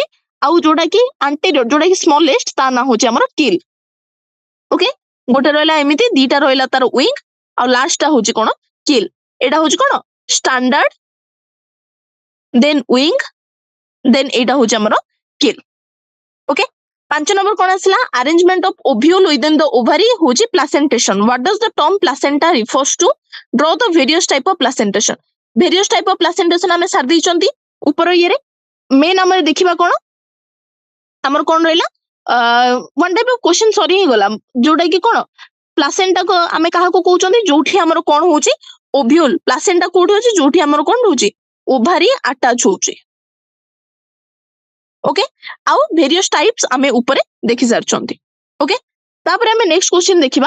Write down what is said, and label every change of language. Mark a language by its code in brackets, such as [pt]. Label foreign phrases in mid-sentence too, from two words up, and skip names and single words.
[or] ଆଉ ଯୋଉଟା କି ଆଣ୍ଟେରିୟର ଯୋଉଟା କି ସ୍ମଲେଷ୍ଟ ତା ନାଁ ହଉଛି ଆମର କିଲ୍. ଓକେ, ଗୋଟେ ରହିଲା ଏମିତି ଦିଟା ରହିଲା ତାର ୱିଙ୍ଗ ଆଉ ଲାଷ୍ଟ ଟା ହଉଛି କଣ କିଲ୍. ଏଇଟା ହଉଛି କଣ ଷ୍ଟାଣ୍ଡାର୍ଡ, [en] then wing, [or] ଦେନ୍ ଏଇଟା ହଉଛି ଆମର କିଲ୍. ଓକେ, 5 ନମ୍ବର କଣ ଆସିଲା [en] arrangement of ovule within the ovary [or] ହଉଛି placentation. [en] What does the term placenta refers to? Draw the various type of placentation. various type of placentation [or] ଆମେ ସାରି ଦେଇଛନ୍ତି ଉପର ଇଏରେ. ମେନ୍ ଆମର ଦେଖିବା କଣ ଆମର କଣ ରହିଲା [en] one type of question [or] ସରି ହେଇଗଲା ଯୋଉଟା କି କଣ ପ୍ଲାସେଣ୍ଟା ଆମେ କାହାକୁ କହୁଛନ୍ତି ଯୋଉଠି ଆମର କଣ ହଉଛି ଓଭ୍ୟୁଲ. ପ୍ଲାସେଣ୍ଟା କୋଉଠି ଅଛି ଯୋଉଠି ଆମର କଣ ରହୁଛି ଓଭାରି ଆଟାଚ ହଉଛି. ଓକେ, ଆଉ [en] various types [or] ଆମେ ଉପରେ ଦେଖି ସାରିଛନ୍ତି. ଓକେ, ତାପରେ ଆମେ [en] next question [or] ଦେଖିବା.